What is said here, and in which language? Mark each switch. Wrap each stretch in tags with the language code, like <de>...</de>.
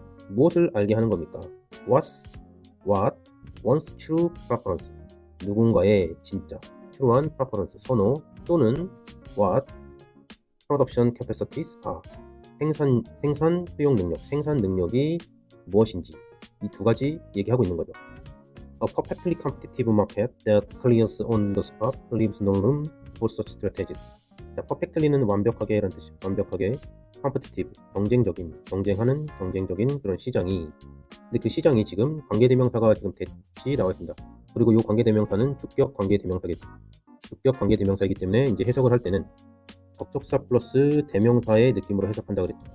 <ko>무엇을 알게 하는 겁니까?</ko> <en>what one's true preference,</en> <ko>누군가의 진짜 true한 preference, 선호, 또는</ko> <en>what production capacities</en> <ko>생산 수용 능력, 생산 능력이 무엇인지, 이 두 가지 얘기하고 있는 거죠.</ko> <en>A perfectly competitive market that clears on the spot leaves no room for such strategies.</en> <ko>자, perfectly는 완벽하게라는 뜻이죠. 완벽하게, competitive, 경쟁하는 경쟁적인 그런 시장이, 근데 그 시장이 지금 관계대명사가 지금 대시 나와 있습니다. 그리고 이 관계대명사는 주격 관계대명사겠죠. 주격 관계대명사이기 때문에 이제 해석을 할 때는 접속사 플러스 대명사의 느낌으로 해석한다 그랬죠.</ko>